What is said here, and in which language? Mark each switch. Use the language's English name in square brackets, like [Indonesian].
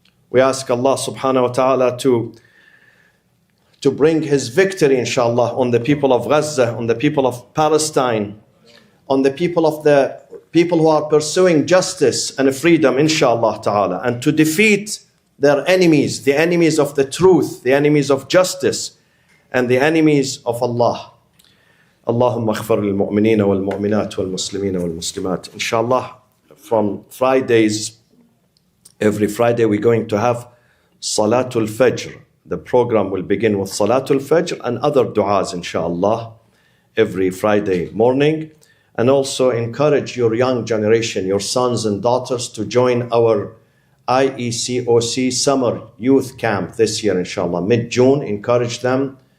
[English] We ask Allah subhanahu wa ta'ala to bring His victory, inshallah, on the people of Gaza, on the people of Palestine, on the people who are pursuing justice and freedom, inshallah ta'ala, and to defeat their enemies, the enemies of the truth, the enemies of justice, and the enemies of Allah. [Arabic] اللهم اغفر للمؤمنين والمؤمنات والمسلمين والمسلمات. [English] Inshallah, from Fridays, every Friday we're going to have Salatul Fajr. The program will begin with Salatul Fajr and other du'as, inshallah, every Friday morning. And also encourage your young generation, your sons and daughters, to join our IECOC Summer Youth Camp this year, inshallah, mid-June. Encourage them.